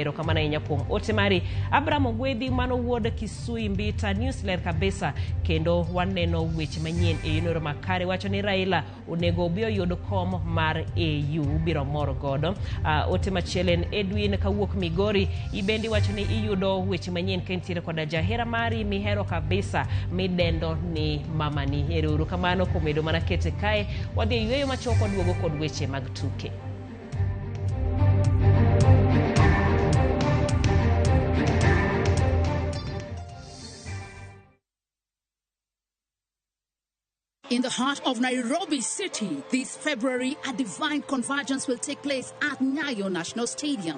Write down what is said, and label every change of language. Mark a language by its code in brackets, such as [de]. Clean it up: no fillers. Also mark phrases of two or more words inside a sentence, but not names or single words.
[luo] Erokamano ahinya kuom ote mari. Abraham Ogwedhi mano wuod Kisui Mbita News ler kabisa kendo waneno weche manyien e yonoro makare wacho ni Raila onego obi oyud kom mar AU biro mor godo. Ote machielen Edwin kawuok Migori ibendi wacho ni iyudo weche manyien kentiere koda jahera mari mihero kabisa midendo ni mama ni. Erokamano komedo mana kete kae wadhi yweyo machoko duogo kod weche mag tuke. [en] In the heart of Nairobi City, this February, a divine convergence will take place at Nyayo National Stadium.